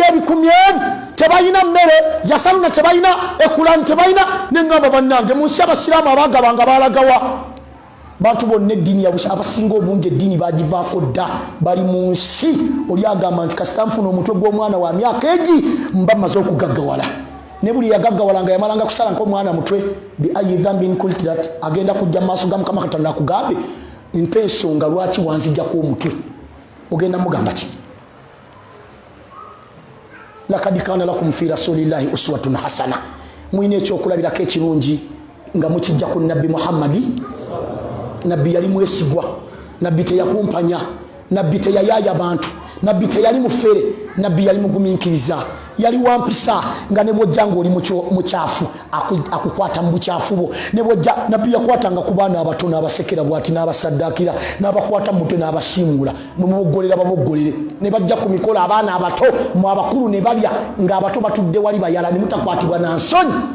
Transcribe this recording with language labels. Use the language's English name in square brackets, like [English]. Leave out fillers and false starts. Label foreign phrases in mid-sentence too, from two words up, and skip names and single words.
[Ganda] ebikumi emu tebalina mmere yasaluna tebalina ekulaani tebalina neŋŋamba bannange mu nsi abasiraamu abagabanga balagawa bantu bonna eddiini abasinga obungi eddiini bagivaako dda bali mu nsi oli agamba nti kasita nfuna omutwe gw'omwana wa myaka egi mba mmaze okugaggawala ne buli yagaggawala nga yamalanga kusala nk'omwana mutwe [Arabic] بأي ذنب قتلت [Ganda] agenda kujja mu maaso ga Mukama Katonda akugambe mpa ensonga lwaki wanzijjako omutwe ogenda mugamba ki [Arabic] لقد كان لكم في رسول الله أسوة حسنة [Ganda] mwine ekyokulabirako ekirungi nga mukijja ku nabbi Muhammadi nabbi yali mwesigwa nabbi teyakumpanya nabbi teyayaya bantu nabbi teyali mufere nabbi yali mugumiikiriza yali wampisa nga ne bwojja ng'oli mu kyafu akukwata mu bukyafu bwo ne bwojja nabbi yakwatanga ku baana abato n'abasekera bw'ati n'abasaddaakira n'abakwata mu mutwe n'abasiimula mumuggolera bamuggolere ne bajja ku mikolo abaana abato mu abakulu ne balya ng'abato batudde wali bayala ne mutakwatibwa na nsonyi.